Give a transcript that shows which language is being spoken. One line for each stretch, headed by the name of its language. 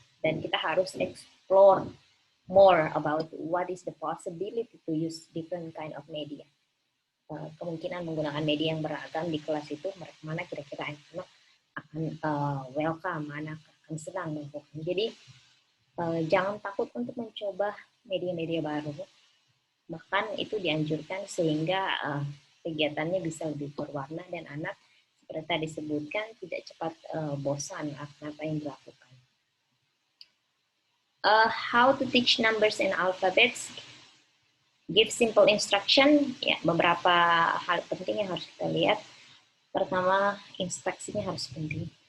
English: Dan kita harus explore more about what is the possibility to use different kind of media.
Indonesian: Kemungkinan menggunakan media yang beragam di kelas itu, mana kira-kira anak akan welcome, anak akan senang melakukan. Jadi jangan takut untuk mencoba media-media baru. Bahkan itu dianjurkan sehingga kegiatannya bisa lebih berwarna dan anak seperti tadi disebutkan tidak cepat bosan akan apa yang dilakukan.
English: How to teach numbers and alphabets? Give simple instruction.
Indonesian: Ya, beberapa hal penting yang harus kita lihat. Pertama, instruksinya harus penting.